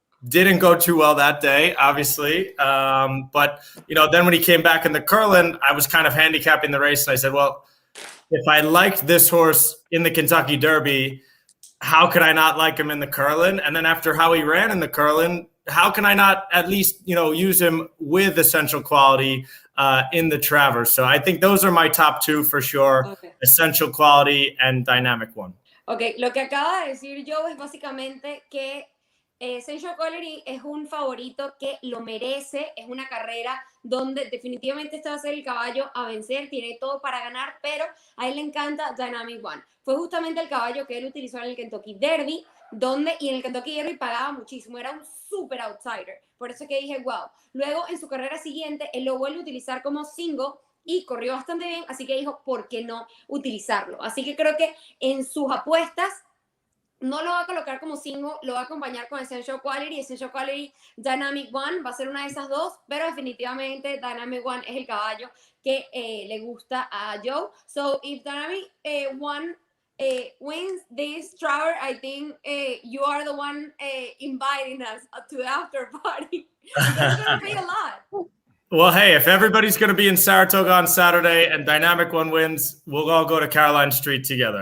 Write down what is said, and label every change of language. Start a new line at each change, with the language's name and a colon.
English: Didn't go too well that day, obviously. But, then when he came back in the Curlin, I was kind of handicapping the race. And I said, well, if I liked this horse in the Kentucky Derby, how could I not like him in the Curlin? And then after how he ran in the Curlin, how can I not at least, use him with Essential Quality in the Travers? So I think those are my top two for sure. Okay. Essential Quality and Dynamic One.
Spanish: Okay, lo que acaba de decir Joe es básicamente que Essential Quality es un favorito que lo merece, es una carrera donde definitivamente este va a ser el caballo a vencer, tiene todo para ganar, pero a él le encanta Dynamic One. Fue justamente el caballo que él utilizó en el Kentucky Derby, y en el Kentucky Derby pagaba muchísimo, era un super outsider, por eso que dije, wow. Luego en su carrera siguiente, él lo vuelve a utilizar como single y corrió bastante bien, así que dijo, ¿por qué no utilizarlo? Así que creo que en sus apuestas, no lo va a colocar como single, lo va a acompañar con Essential Quality, Dynamic One, va a ser una de esas dos, pero definitivamente Dynamic One es el caballo que le gusta a Joe.
English: So if Dynamic One wins this Travers, I think you are the one inviting us to the after party. It's going to be a lot. Well, hey, if everybody's going to be in Saratoga on Saturday and Dynamic One wins, we'll all go to Caroline Street together.